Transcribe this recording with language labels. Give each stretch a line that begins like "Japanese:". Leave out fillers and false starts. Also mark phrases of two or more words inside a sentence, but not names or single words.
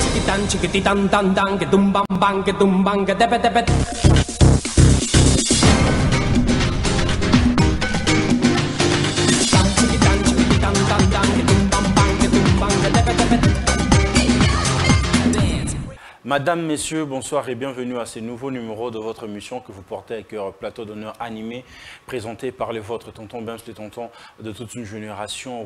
French: dan chickity dan dan dan ke dum bang ke debet debet. Madame, Messieurs, bonsoir et bienvenue à ce nouveau numéro de votre émission que vous portez avec plateau d'honneur animé, présenté par les vôtres, tonton Benz, les tontons de toute une génération.